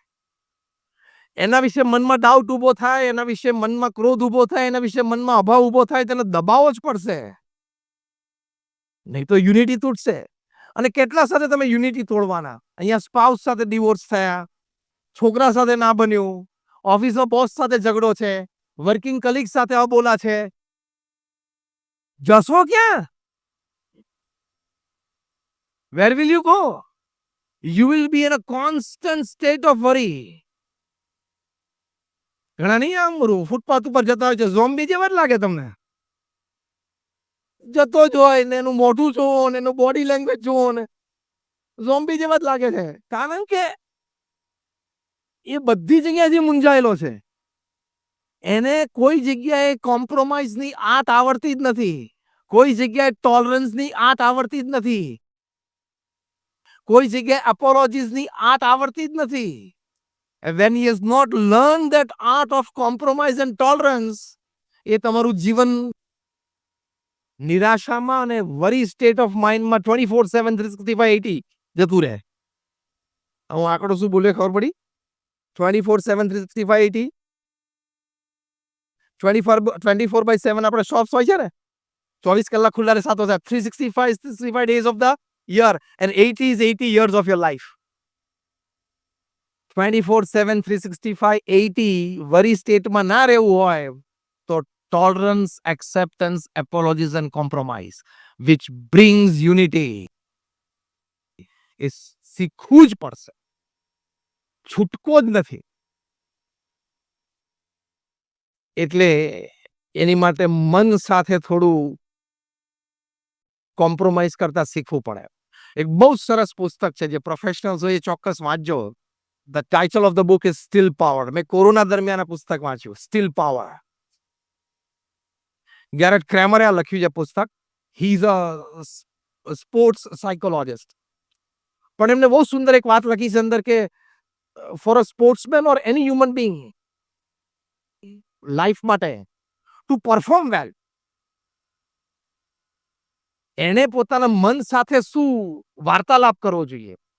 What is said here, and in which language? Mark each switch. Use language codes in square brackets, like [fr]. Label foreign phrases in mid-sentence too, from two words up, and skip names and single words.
[gu] એના વિશે મનમાં ડાઉટ ઉભો થાય, એના વિશે મનમાં ક્રોધ ઉભો થાય, એના વિશે મનમાં અભાવ ઉભો થાય, તેને દબાવો જ પડશે, નહીં તો યુનિટી તૂટશે. અને કેટલા સાથે તમે યુનિટી તોડવાના? અહીંયા સ્પાઉસ સાથે ડિવોર્સ થયા, છોકરા સાથે ના બન્યું, ઓફિસમાં બોસ સાથે ઝઘડો છે, [en] working colleague [gu] સાથે અબોલા છે. જશો ક્યાં? [en] Where will you go? You will be in a constant state of worry. [gu] ઘણા નહીં આમ ફૂટપાથ ઉપર જતા હોય છે, ઝોમ્બી જેવા જ લાગે તમને. જતો જ હોય ને એનું મોઢું જુઓ ને એનું [en] body language [gu] જુઓ ને ઝોમ્બી જેવા જ લાગે છે. કારણ કે એ બધી જગ્યાએથી મૂંઝાયેલો છે. એને કોઈ જગ્યાએ કોમ્પ્રોમાઇઝની આત આવડતી જ નથી. કોઈ જગ્યાએ ટોલરન્સની આત આવડતી જ નથી. કોઈ જગ્યાએ એપોલોજીસની આત આવડતી જ નથી. [en] When he has not learned that art of compromise and tolerance, [gu] એ તમારું જીવન નિરાશામાં અને [en] worry state of mindમાં [gu] 24/7 365 જતું રહે. હું આંકડો શું બોલે ખબર પડી? 24/7 365 24/7 આપણે શોપ્સ હોય છે ને, 24 કલાક ખુલ્લા રહે, 7 365 [en] days of the year and 80 is 80 years of your life. 24/7 365 80 worry stateમાં [gu] ના રહેવું હોય તો [en] tolerance, acceptance, apologies and compromise, which brings unity, [gu] એ શીખવું જ પડશે, છૂટકો જ નથી. એટલે એની માટે મન સાથે થોડું કોમ્પ્રોમાઇઝ કરતા શીખવું પડે. એક બહુ સરસ પુસ્તક છે જે પ્રોફેશનલ્સ હોય એ ચોક્કસ વાંચજો. [en] The title of the book is Still Power. [gu] મેં કોરોના દરમિયાન આ પુસ્તક વાંચ્યું, Still Power. ગેરેટ ક્રેમરે આ લખ્યું છે પુસ્તક. [en] he is a sports psychologist. [gu] પણ એમને બહુ સુંદર એક વાત લખી છે અંદર કે [en] for a sportsman or any human being life [gu] માટે [en] to perform well, [gu] એને પોતાના મન સાથે શું વાર્તાલાપ કરવો જોઈએ.